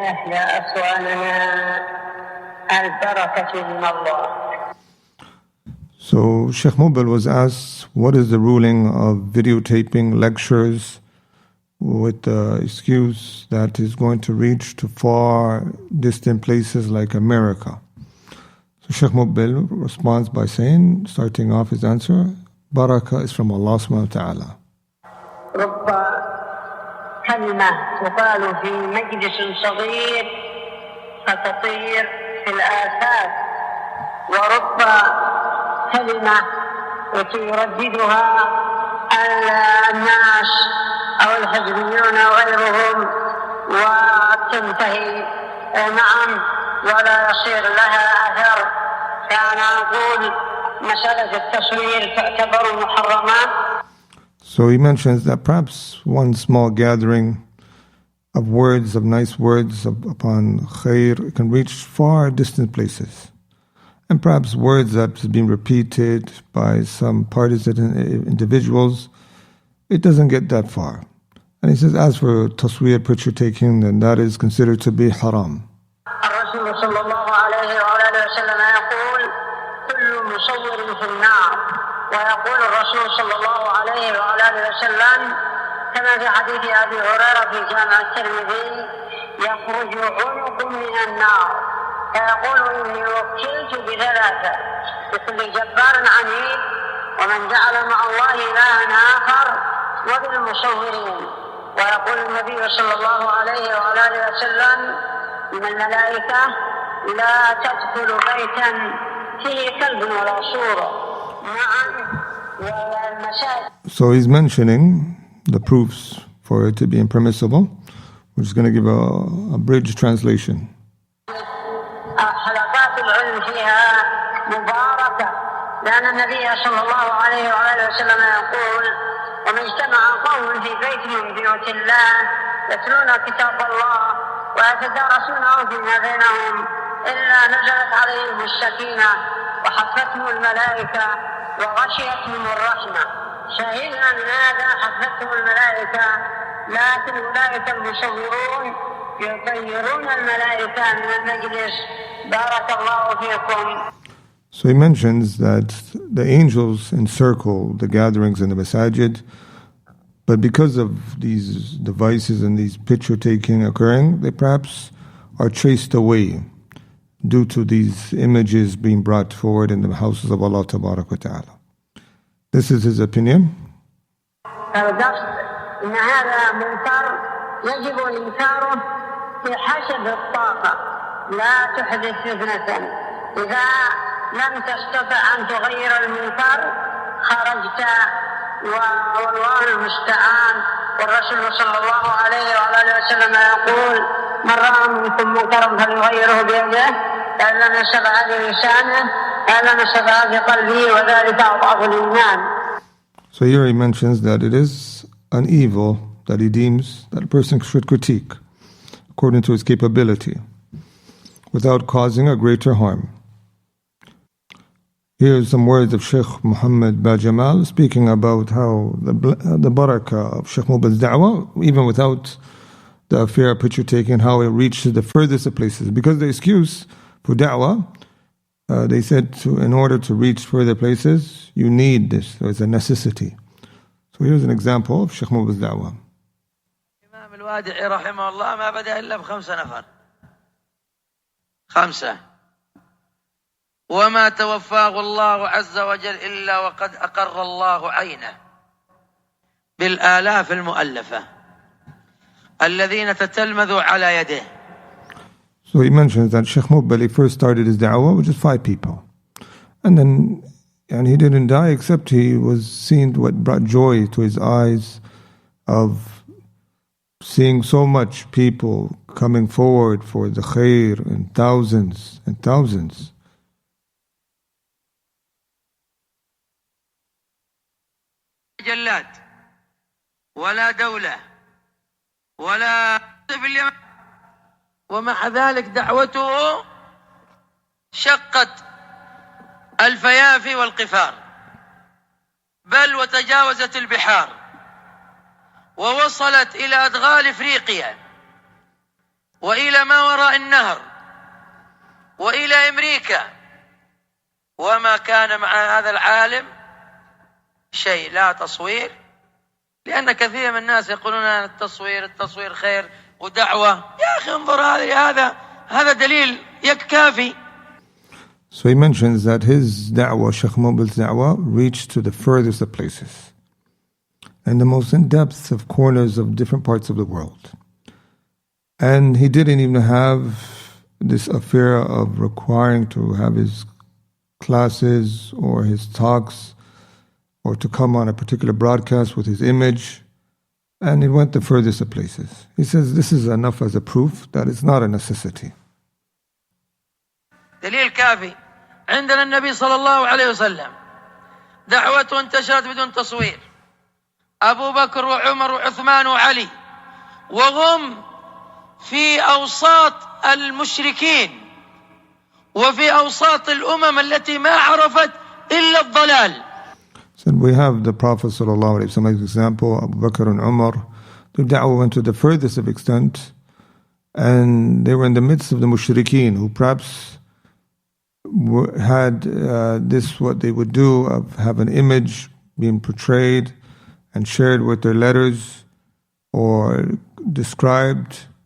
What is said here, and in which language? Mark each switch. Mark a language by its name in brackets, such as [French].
[Arabic] لا سؤالنا البركة من الله. [English] So Shaykh Muqbil was asked, what is the ruling of videotaping lectures with the excuse that is going to reach to far distant places like America? So Shaykh Muqbil responds by saying, starting off his answer, Barakah is from Allah [Arabic] subhanahu wa ta'ala. رب كلمة تقال في مجلس صغير فتطير في الآفاق، ورب كلمة يرددها الناس أو الحزبيون وغيرهم وتنتهي معا ولا يصير لها أثر. فأنا أقول مسألة التصوير تعتبر محرمات. [English] So he mentions that perhaps one small gathering of words, of nice words upon khair, can reach far distant places. And perhaps words that have been repeated by some partisan individuals, it doesn't get that far. And he says, as for tasweer, picture taking, then that is considered to be haram. [Arabic] الرسول صلى الله عليه وآله وسلم يقول كل مصور في النار، ويقول الرسول صلى الله عليه وآله وسلم كما في حديث أبي هريرة في جامع الترمذي يخرج عنق من النار فيقول إني وكلت بثلاثة بكل جبار عنيد ومن جعل مع الله إلها آخر وبالمصورين. ويقول النبي صلى الله عليه وآله وسلم من الملائكة لا تدخل بيتا فيه كلب ولا صورة معا والمساجد. [English] So he's mentioning the proofs for it to be impermissible. We're just going to give a bridge translation. [Arabic] حلقات العلم فيها مباركة لأن النبي صلى الله عليه وآله وسلم يقول ومن اجتمع قوم في بيت من بيوت الله يتلون كتاب الله ويتدارسونه فيما بينهم إلا نزلت عليهم السكينة وحفتهم الملائكة وغشيتهم الرحمة. شهدنا من هذا حفتهم الملائكة، لكن أولئك المصورون يطيرون الملائكة من المجلس. بارك الله فيكم. [English] So he mentions that the angels encircle the gatherings in the masajid, but because of these devices and these picture taking occurring, they perhaps are chased away due to these images being brought forward in the houses of Allah [Arabic] Tabarak wa Ta'ala. [English] This is his opinion. [Arabic] إن هذا منكر يجب إنكاره بحسب الطاقة، لا تحدث فتنة. إذا لم تستطع أن تغير المنكر خرجت والله المستعان. والرسول صلى الله عليه وآله وسلم يقول من رأى منكم منكرا فليغيره بيده فإن لم يستطع بلسانه فإن لم يستطع بقلبه وذلك أضعف الإيمان. [English] So here he mentions that it is an evil that he deems that a person should critique according to his capability without causing a greater harm. Here's some words of Sheikh Muhammad Bajamal speaking about how the barakah of Sheikh Muqbil's da'wah, even without the affair of picture taking, how it reaches the furthest of places. Because the excuse for da'wah, they said in order to reach further places, you need this. So it's a necessity. So here's an example of Sheikh Muqbil's da'wah. [Arabic] الإمام الوادعي رحمه الله ما بدأ إلا ب5 نفر. 5 وما توفاه الله عز وجل إلا وقد أقر الله عينه بالآلاف المؤلفة الذين تتلمذوا على يده. [English] So he mentions that Sheikh Muqbil first started his da'wah with just 5 people. And then he didn't die except he was seeing what brought joy to his eyes of seeing so much people coming forward for the khair and thousands and thousands. [Arabic] جلاد ولا دولة ولا في اليمن، ومع ذلك دعوته شقت الفيافي والقفار، بل وتجاوزت البحار ووصلت إلى أدغال إفريقيا وإلى ما وراء النهر وإلى أمريكا، وما كان مع هذا العالم شيء، لا تصوير، لأن كثير من الناس يقولون أن التصوير خير ودعوة. يا أخي انظر هذا دليل كافي. [English] So he mentions that his da'wah, Sheikh Muqbil's da'wah, reached to the furthest of places and the most in-depth of corners of different parts of the world. And he didn't even have this affair of requiring to have his classes or his talks or to come on a particular broadcast with his image, and it went the furthest of places. He says this is enough as a proof that it's not a necessity. [Arabic] دليل كافي. عندنا النبي صلى الله عليه وسلم دعوته انتشرت بدون تصوير، أبو بكر وعمر وعثمان وعلي، وهم في أوساط المشركين وفي أوساط الأمم التي ما عرفت إلا الضلال. [English] So we have the Prophet [Arabic] sallallahu alaihi wasallam [English] as example, Abu Bakr and Umar. Their da'wah went to the furthest of extent, and they were in the midst of the mushrikeen, who perhaps had what they would do of have an image being portrayed and shared with their letters or described.